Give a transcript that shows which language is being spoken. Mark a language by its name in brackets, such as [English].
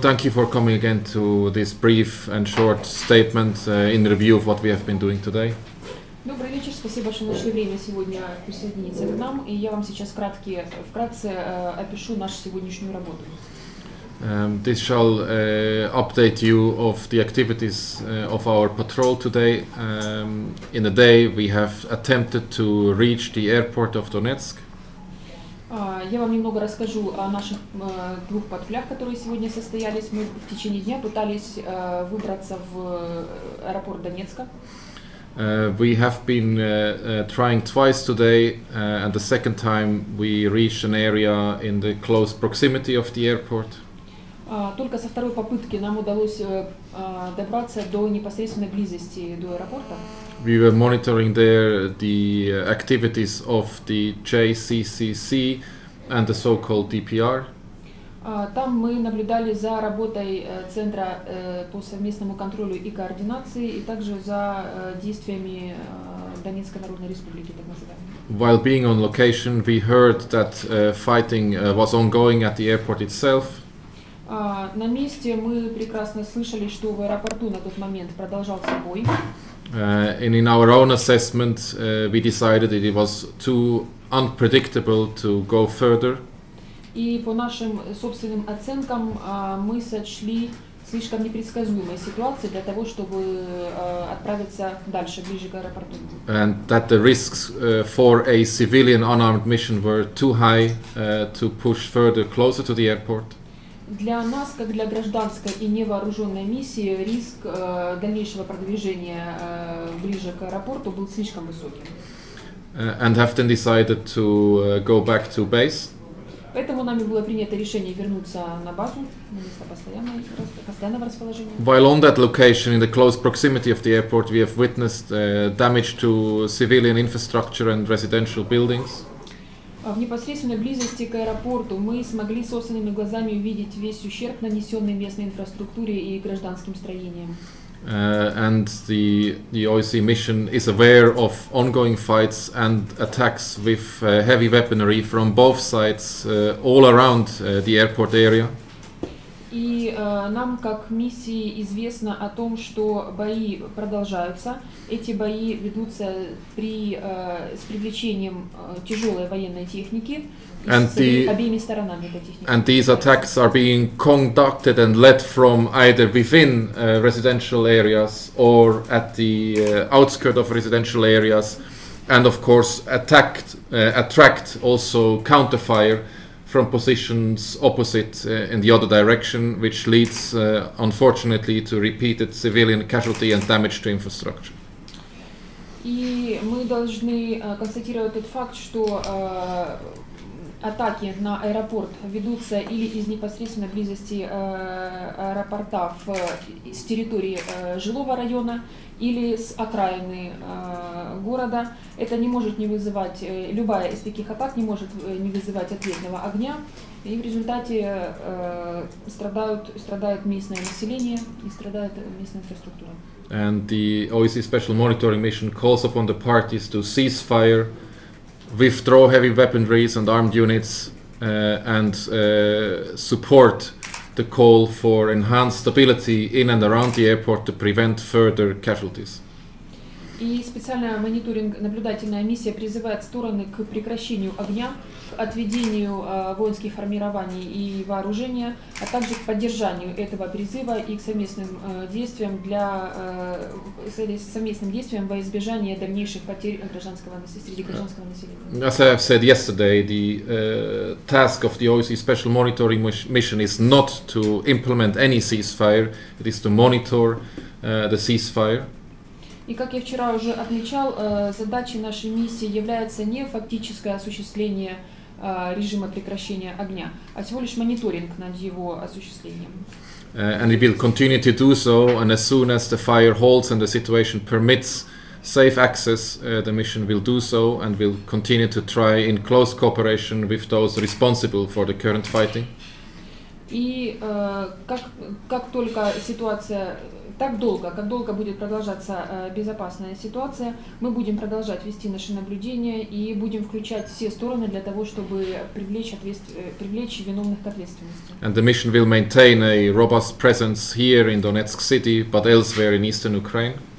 [English] Thank you for coming again to this brief and short statement in review of what we have been doing today. [Russian] Добрый вечер. Спасибо, что нашли время сегодня присоединиться к нам. И я вам сейчас вкратце опишу нашу сегодняшнюю работу. [English] This shall update you of the activities of our patrol today. In the day we have attempted to reach the airport of Donetsk. [Russian] Я вам немного расскажу о наших двух патрулях, которые сегодня состоялись. Мы в течение дня пытались выбраться в аэропорт Донецка. [English] We have been trying twice today, and the second time we reached an area in the close proximity of the airport. [Russian] Только со второй попытки нам удалось добраться до непосредственной близости до аэропорта. [English] We were monitoring there the activities of the JCCC and the so-called DPR. [Russian] Там мы наблюдали за работой Центра по совместному контролю и координации, и также за действиями Донецкой Народной Республики, так называемой. [English] While being on location, we heard that fighting was ongoing at the airport itself. [Russian] На месте мы прекрасно слышали, что в аэропорту на тот момент продолжался бой. [English] And in our own assessment, we decided that it was too unpredictable to go further. [Russian] И по нашим собственным оценкам мы сочли слишком непредсказуемой ситуацией для того, чтобы отправиться дальше, ближе к аэропорту. [English] And that the risks for a civilian unarmed mission were too high to push further closer to the airport. [Russian] Для нас, как для гражданской и невооруженной миссии, риск дальнейшего продвижения ближе к аэропорту был слишком высоким. [English] And have then decided to go back to base. [Russian] Поэтому нами было принято решение вернуться на базу, на место постоянного расположения. [English] While on that location, in the close proximity of the airport, we have witnessed damage to civilian infrastructure and residential buildings. [Russian] В непосредственной близости к аэропорту мы смогли собственными глазами увидеть весь ущерб, нанесенный местной инфраструктуре и гражданским строениям. [English] And the OSCE mission is aware of ongoing fights and attacks with heavy weaponry from both sides all around the airport area. [Russian] И нам, как миссии, известно о том, что бои продолжаются. Эти бои ведутся с привлечением тяжелой военной техники обеими сторонами этой техники. [English] And these attacks are being conducted and led from either within residential areas or at the outskirts of residential areas, and of course attract also counterfire from positions opposite in the other direction, which leads unfortunately to repeated civilian casualty and damage to infrastructure. [Russian] И мы должны констатировать тот факт, что атаки на аэропорт ведутся или из непосредственной близости аэропорта с территории жилого района, или с окраины города. Это не может не вызывать, любая из таких атак не может не вызывать ответного огня, и в результате страдает местное население и страдает местная инфраструктура. [English] And the OSCE Special Monitoring Mission calls upon the parties to cease fire, withdraw heavy weaponries and armed units, and support the call for enhanced stability in and around the airport to prevent further casualties. [Russian] И специальная наблюдательная миссия призывает стороны к прекращению огня, к отведению воинских формирований и вооружения, а также к поддержанию этого призыва и к совместным действиям во избежание дальнейших потерь среди гражданского населения. [English] As I have said yesterday, the task of the OSCE Special Monitoring Mission is not to implement any ceasefire; it is to monitor the ceasefire. [Russian] И как я вчера уже отмечал, задачей нашей миссии является не фактическое осуществление режима прекращения огня, а всего лишь мониторинг над его осуществлением. [English] And it will continue to do so, and as soon as the fire holds and the situation permits safe access, the mission will do so and will continue to try in close cooperation with those responsible for the current fighting. [Russian] И как только ситуация, так долго, как долго будет продолжаться безопасная ситуация, мы будем продолжать вести наши наблюдения и будем включать все стороны для того, чтобы привлечь виновных к ответственности. [English] And the mission will maintain a robust presence here in Donetsk city, but elsewhere in eastern Ukraine.